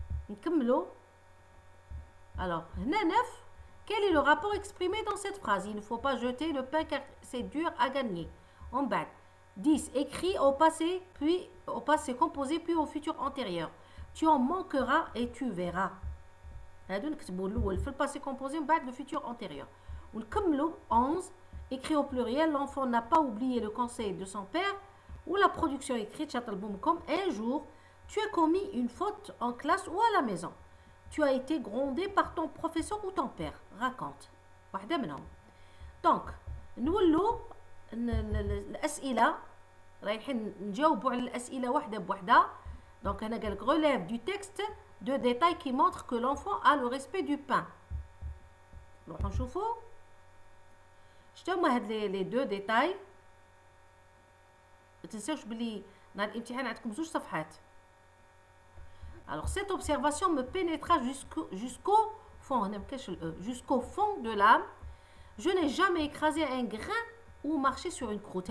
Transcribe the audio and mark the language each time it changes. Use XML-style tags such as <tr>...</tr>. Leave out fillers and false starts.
<ar>نكملوا. Alors, هنا 9.</ar> <fr>Quel est le rapport exprimé dans cette phrase? Il ne faut pas jeter le pain car c'est dur à gagner. En bas. 10. Écrit au passé, puis au passé composé, puis au futur antérieur. Tu en manqueras et tu verras.</fr> <ar>هادو نكتبوا الأول في الباسي composé ومن بعد</ar> <fr>le futur antérieur.</fr> <ar>ونكملوا 11.</ar> <fr>Écrit au pluriel, l'enfant n'a pas oublié le conseil de son père. Ou la production écrite, comme un jour, tu as commis une faute en classe ou à la maison. Tu as été grondé par ton professeur ou ton père.</fr> <ar>Raconte. واحدة منهم. Donc, نولوا الأسئلة رايحين نجاوبوا على الأسئلة واحدة بوحدة.</ar> <fr>Donc,</fr> <ar>أنا قالك</ar> <fr>relève du texte deux détails qui montrent que l'enfant a le respect du pain.</fr> <ar>نروحوا نشوفوا شتو هما هاد لي دو ديتاي. ما تنساوش بلي نهار الامتحان عندكم 2 صفحات.</ar> <fr>Alors cette observation me pénétra jusqu'au fond, jusqu'au fond de l'âme. Je n'ai jamais écrasé un grain ou marcher sur une croûte.</fr>